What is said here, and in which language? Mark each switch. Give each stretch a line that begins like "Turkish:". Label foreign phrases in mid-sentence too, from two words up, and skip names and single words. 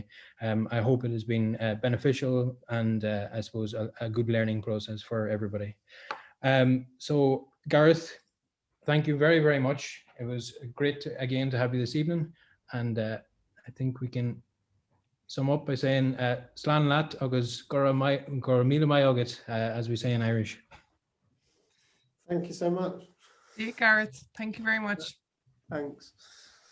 English: I hope it has been beneficial and I suppose a good learning process for everybody. So Gareth, thank you very, very much. It was great again to have you this evening, and I think we can sum up by saying
Irish: Slán lat agus gora míle mai agat,
English: as we say in Irish. Thank you so much. Yeah, Gareth, thank you very much. Thanks.